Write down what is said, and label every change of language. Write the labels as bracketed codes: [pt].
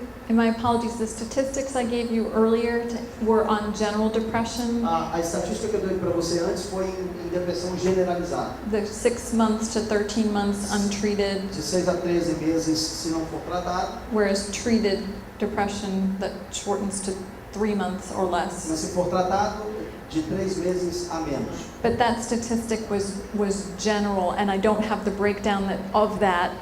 [en] And my apologies, the statistics I gave you earlier were on general depression. [pt] A estatística que eu dei para você antes foi em depressão generalizada. [en] The 6 months to 13 months untreated, [pt] De 6 a 13 meses se não for tratado, [en] whereas treated depression that shortens to 3 months or [pt] mas [en] less. [pt] se for tratado, de 3 meses a menos. [en] But that statistic was general, and I don't have the breakdown of that.